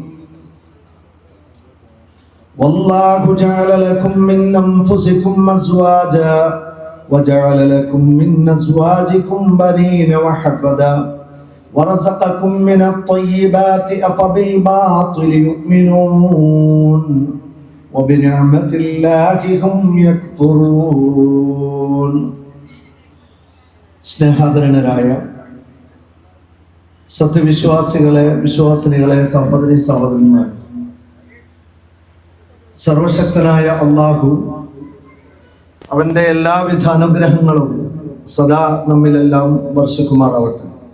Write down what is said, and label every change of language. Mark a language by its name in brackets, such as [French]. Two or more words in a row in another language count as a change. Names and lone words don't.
[Arabic] والله جعل لكم من أنفسكم أزواجا وجعل لكم من أزواجكم بنين وحفدا ورزقكم من الطيبات أفبالباطل يؤمنون وبنعمة الله هم يكفرون. [Malayalam] സ്നേഹാദരനരായ സത്യവിശ്വാസികളെ, വിശ്വാസിനികളെ, സഹോദരി സഹോദരന്മാർ, സർവശക്തനായ അല്ലാഹു അവന്റെ എല്ലാവിധ അനുഗ്രഹങ്ങളും സദാ നമ്മിലെല്ലാം വർഷിക്കുമാറാവട്ടെ.